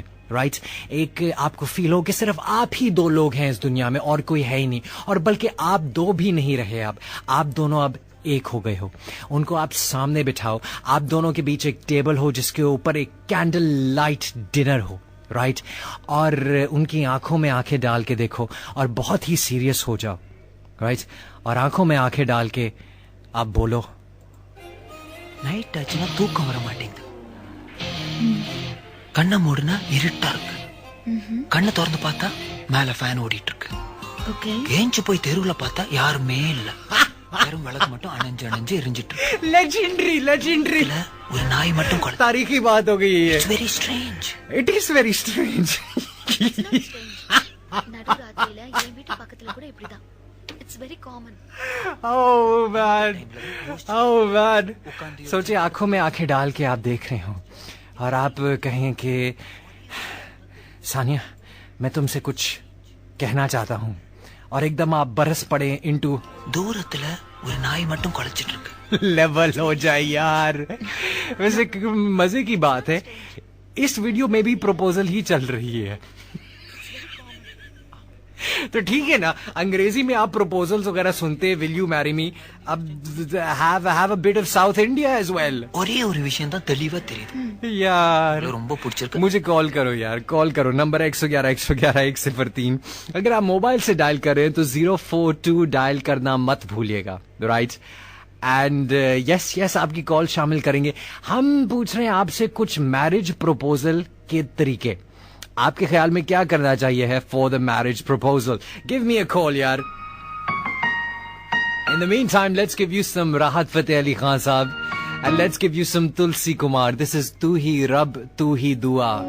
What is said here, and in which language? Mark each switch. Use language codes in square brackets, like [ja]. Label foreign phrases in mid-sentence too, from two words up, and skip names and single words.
[hi] राइट एक आपको फील हो कि सिर्फ आप ही दो लोग हैं इस दुनिया में और कोई है ही नहीं, और बल्कि आप दो भी नहीं रहे, अब आप दोनों अब एक हो गए हो. उनको आप सामने बिठाओ, आप दोनों के बीच एक टेबल हो जिसके ऊपर एक [en] candle light dinner [hi] हो. राइट और उनकी आंखों में आंखें डाल के देखो और बहुत ही सीरियस हो जाओ. राइट और आंखों में आंखें डाल के आप बोलो, [ta] நைட் ஆச்சுன்னா தூக்கம் வர மாட்டேங்குது. கண்ணை மூடுனா இருட்டா இருக்கு. கண்ணை திறந்து பார்த்தா மேல ஃபேன் ஓடிட்டு இருக்கு. ஏஞ்சு போய் தெருவுல பார்த்தா யாருமே இல்ல. வெறும் விளக்கு மட்டும் அணைஞ்சு எரிஞ்சிட்டு இருக்கு. [hi] लेजेंडरी [ta] ஒரு நாய் மட்டும் கொலை. [hi] तारीखी बात हो गई है. [en] It's very strange. It is very strange. [ta] நடுராத்திரியில என் வீட்டு பக்கத்துல கூட இப்படிதான். [en] It's very common. Oh man. [hi] सोचिए आंखों में आंखें डाल के आप देख रहे हो और आप कहें कि सानिया मैं तुमसे कुछ कहना चाहता हूँ, और एकदम आप बरस पड़े इनटू [ta] தூரத்துல ஒரு நாய் மட்டும் கொலைச்சிட்டு இருக்கு. [hi] लेवल हो जाए यार. वैसे मजे की बात है, इस वीडियो में भी प्रपोजल ही चल रही है. तो ठीक है ना, अंग्रेजी में आप प्रपोजल्स वगैरह सुनते, [en] will you marry me, [hi] अब [en] have a bit of South India as well. [ta] ஒரே ஒரு விஷயம் தான் தெளிவா தெரியுது [hi] यार, [ta] ரொம்ப பிடிச்சிருக்கு. [hi] मुझे कॉल करो यार, कॉल करो. नंबर 111-111-103. अगर आप मोबाइल से डायल कर रहे हैं तो 042 डायल करना मत भूलिएगा. [en] right and yes [hi] आपकी कॉल शामिल करेंगे. हम पूछ रहे हैं आपसे कुछ [en] marriage proposal [hi] के तरीके. आपके ख्याल में क्या करना चाहिए है [en] for the marriage proposal? give me a call [hi] यार. [en] In the meantime let's give you some Rahat Fateh Ali Khan sahab and let's give you some Tulsi Kumar. This is तू ही रब तू ही दुआ.